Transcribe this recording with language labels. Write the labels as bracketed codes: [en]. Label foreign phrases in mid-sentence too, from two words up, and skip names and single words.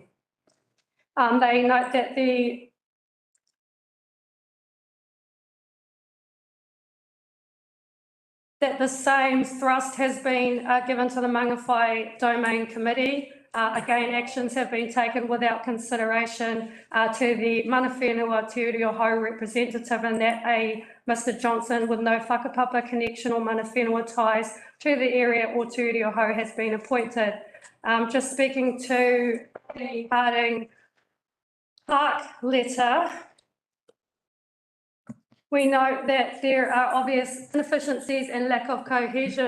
[en] They note that the same thrust has been given to the Mangawhai Domain Committee. Again, actions have been taken without consideration to the [mi] mana whenua [en] Te Urioho representative, and that Mr Johnson with no whakapapa connection or [mi] mana whenua [en] ties to the area or Te Urioho has been appointed. Just speaking to the Harding Park letter, we note that there are obvious inefficiencies and lack of cohesion.